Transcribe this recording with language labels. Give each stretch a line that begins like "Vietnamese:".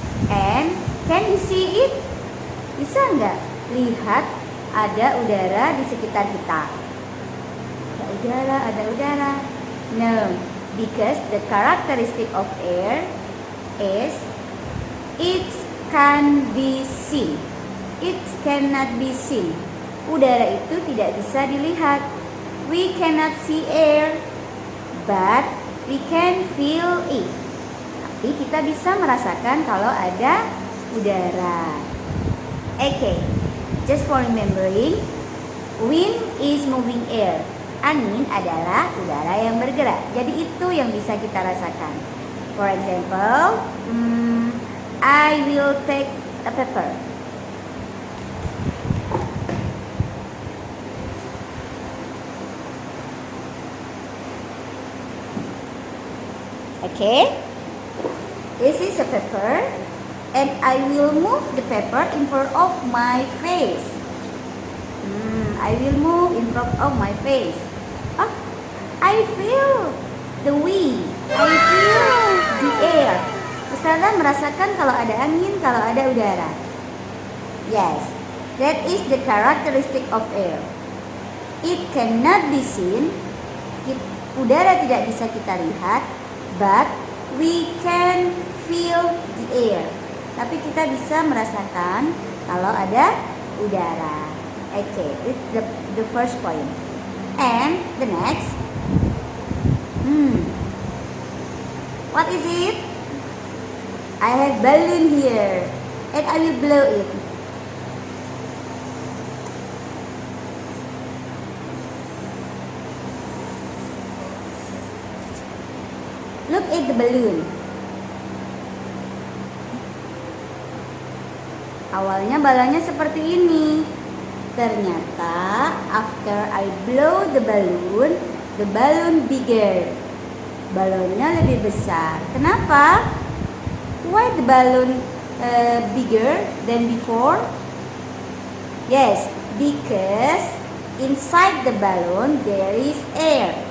English: And can you see it?
Indonesian: Bisa nggak lihat ada udara di sekitar kita? Ada udara. No.
English: Because the characteristic of air is it can be seen. It cannot be seen.
Indonesian: Udara itu tidak bisa dilihat.
English: We cannot see air, but we can feel it.
Indonesian: Tapi kita bisa merasakan kalau ada udara.
English: Okay, just for remembering, wind is moving air.
Indonesian: Angin adalah udara yang bergerak. Jadi itu yang bisa kita rasakan.
English: For example, I will take a pepper. Okay, this is a pepper, and I will move the pepper in front of my face. I will move in front of my face. Oh, I feel the wind. I feel the air.
Indonesian: Ustazah merasakan kalau ada angin, kalau ada udara.
English: Yes, that is the characteristic of air. It cannot be seen.
Indonesian: Udara tidak bisa kita lihat,
English: but we can feel the air.
Indonesian: Tapi kita bisa merasakan kalau ada udara.
English: Okay, it's the first point. And the next, what is it? I have balloon here, and I will blow it. Look at the balloon.
Indonesian: Awalnya balonnya seperti ini.
English: Ternyata after I blow the balloon bigger.
Indonesian: Balonnya lebih besar. Kenapa?
English: Why the balloon bigger than before? Yes, because inside the balloon there is air.